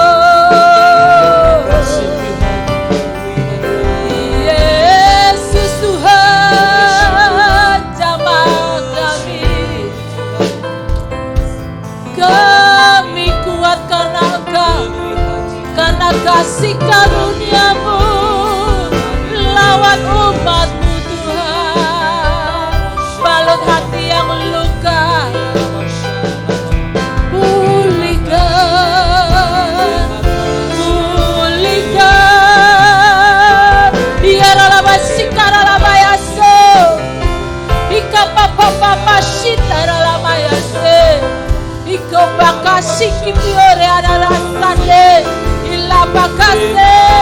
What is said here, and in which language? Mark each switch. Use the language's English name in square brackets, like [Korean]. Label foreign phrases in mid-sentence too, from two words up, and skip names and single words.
[Indonesian] Yesus Tuhan, jamah kami kuat karena Engkau, karena kasih karunia-Mu lawat umat-Mu Tuhan. Balut hati yang luka, pulihkan, pulihkan. Yaralabasi karalabayaso, ikapapapapasi taralabayase, ikopakasi kipiore adalasande, ilapakase.